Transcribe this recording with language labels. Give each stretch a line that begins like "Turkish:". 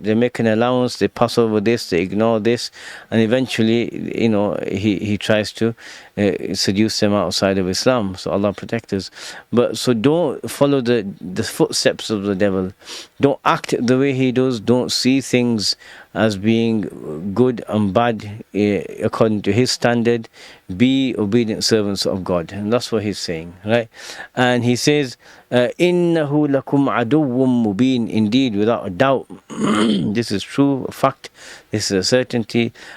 English: They make an allowance, they pass over this, they ignore this, and eventually, he tries to seduce them outside of Islam. So Allah protect us. But so don't follow the footsteps of the devil. Don't act the way he does. Don't see things as being good and bad according to his standard. Be obedient servants of God. And that's what he's saying, right? And he says,
Arabic: إِنَّهُ لَكُمْ عَدُوٌّ مُبِينٌ.
English: Indeed, without a doubt, this is true, a fact, this is a certainty.